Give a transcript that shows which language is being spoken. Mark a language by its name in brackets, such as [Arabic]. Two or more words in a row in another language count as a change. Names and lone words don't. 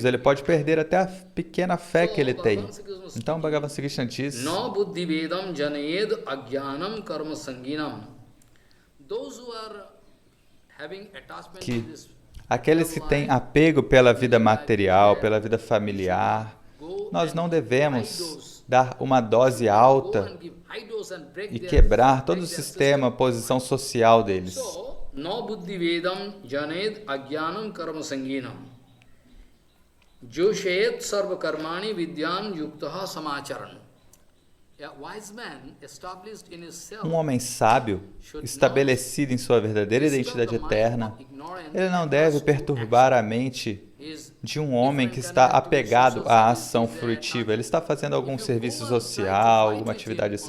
[Portuguese] Ele pode perder até a pequena fé que ele tem. Então, Bhagavan Sri Krishna diz que aqueles que têm apego pela vida material, pela vida familiar, nós não devemos dar uma dose alta e quebrar todo o sistema, a posição social deles. [Sanskrit] न बुद्धि भेदं जनयेद् अज्ञानां कर्म सङ्गिनाम् जोषयेत् सर्व कर्माणि विद्वान् युक्तः समाचरन्. [Portuguese] Um homem sábio, estabelecido em sua verdadeira identidade eterna, ele não deve perturbar a mente de um homem que está apegado à ação fruitiva. Ele está fazendo algum serviço social, alguma atividade assim.